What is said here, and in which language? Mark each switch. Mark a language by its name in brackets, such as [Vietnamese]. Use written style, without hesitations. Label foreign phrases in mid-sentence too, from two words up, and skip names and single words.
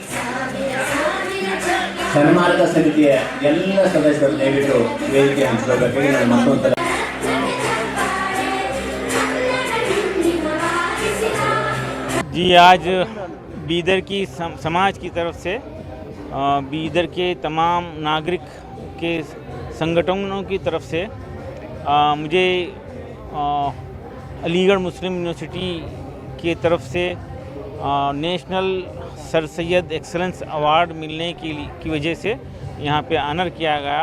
[Kannada] ಸನ್ಮಾನದ ಸಮಿತಿಯ ಎಲ್ಲ ಸದಸ್ಯರು ದಯವಿಟ್ಟು ವೇದಿಕೆ ಹಂಚಬೇಕಾಗಿ ನಾನು ಮತ್ತೊಂದು [Hindi] जी आज बीदर की समाज की तरफ से बीदर के तमाम नागरिक के संगठनों की तरफ से मुझे अलीगढ़ मुस्लिम यूनिवर्सिटी की तरफ से नेशनल सर सैयद एक्सेलेंस अवार्ड मिलने की वजह से यहाँ पे ऑनर किया गया।